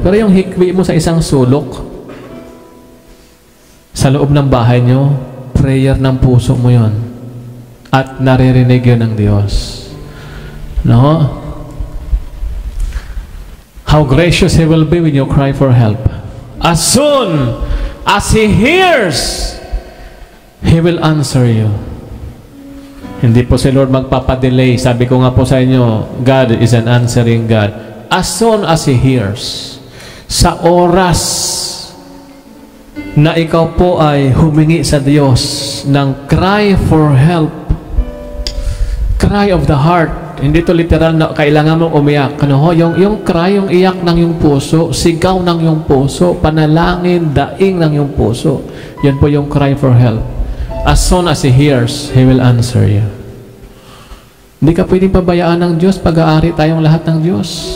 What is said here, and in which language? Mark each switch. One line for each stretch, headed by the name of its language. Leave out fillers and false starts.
Filipino: Pero yung hikbi mo sa isang sulok, sa loob ng bahay nyo, prayer ng puso mo yon at naririnig yun ng Diyos. No?
English: How gracious He will be when you cry for help. As soon as He hears, He will answer you.
Filipino: Hindi po si Lord magpapadelay. Sabi ko nga po sa inyo,
English: God is an answering God. As soon as He hears,
Filipino: sa oras na ikaw po ay humingi sa Diyos ng
English: cry for help, cry of the heart,
Filipino: hindi to literal na kailangan mong umiyak. Ano ho? Yung cry, yung iyak ng yung puso, sigaw ng yung puso, panalangin, daing ng yung puso. Yan po yung
English: cry for help. As soon as He hears, He will answer you.
Filipino: Hindi ka pwedeng pabayaan ng Diyos, pag-aari tayong lahat ng Diyos.